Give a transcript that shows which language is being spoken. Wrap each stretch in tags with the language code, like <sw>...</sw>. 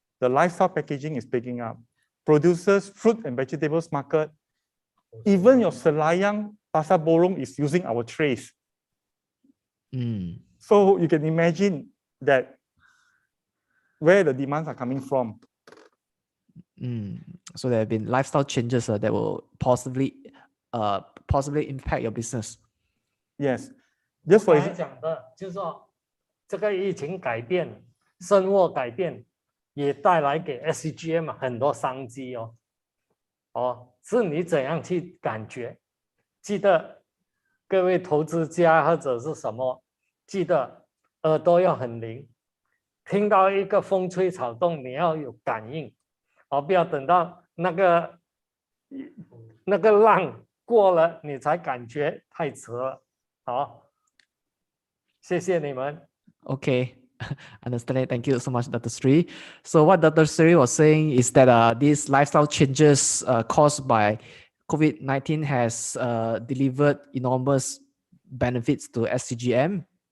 <en>The lifestyle packaging is picking up. Producers, fruit and vegetables market, even your Selayang Pasar Borong is using our trays. So you can imagine that where the demands are coming from. So there have been lifestyle changes that will possibly impact your business. Yes. Just for</en> <zh>刚才讲的就是说，这个疫情改变，生活改变，也带来给 SCGM 很多商机哦。是你怎样去感觉？记得各位投资家或者是什么，记得耳朵要很灵，听到一个风吹草动，你要有感应，不要等到那个浪过了，你才感觉太迟了。好，谢谢你们。</zh> <en>Okay, understand it. Thank you so much, Dr. Sri. So what Dr. Sri was saying is that these lifestyle changes caused by COVID-19 has delivered enormous benefits to SCGM.</en>